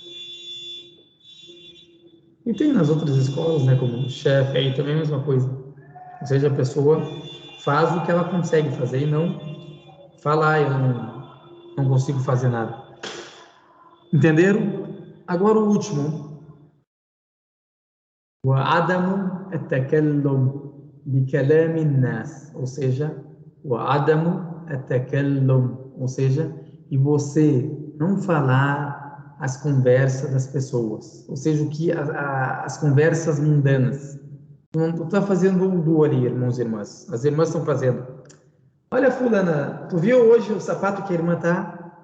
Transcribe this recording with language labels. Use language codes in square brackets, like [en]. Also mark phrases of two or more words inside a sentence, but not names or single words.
[pt] E tem nas outras escolas, né, como chefe, aí também é a mesma coisa. Ou seja, a pessoa faz o que ela consegue fazer e não fala, eu não consigo fazer nada. Entenderam? Agora o último. [ar] وعدم التكلم بكلام الناس, [pt] ou seja, [ar] وعدم التكلم, [pt] ou seja, e você não falar as conversas das pessoas, ou seja, o que as conversas mundanas. Tu não está fazendo um duo ali, irmãos e irmãs. As irmãs estão fazendo. Olha, fulana, tu viu hoje o sapato que a irmã tá?